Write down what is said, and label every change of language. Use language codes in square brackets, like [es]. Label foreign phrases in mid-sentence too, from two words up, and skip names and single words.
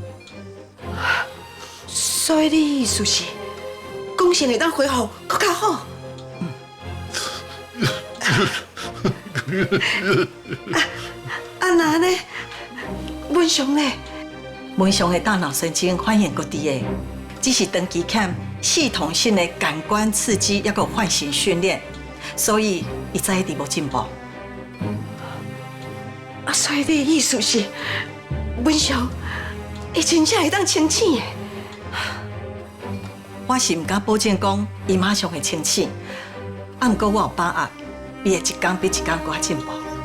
[nan] 所以你意思是，讲成会当恢复搁较好？那呢？文雄呢？文雄的大脑神经反应搁伫个，只是长期欠系統性的感官刺激，抑個喚醒訓練，所以伊才一直無進步。所以你的意思是，文雄伊真正會當清醒的？我是唔敢保證講伊馬上會清醒，毋過我有把握，伊會一天比一天更進步。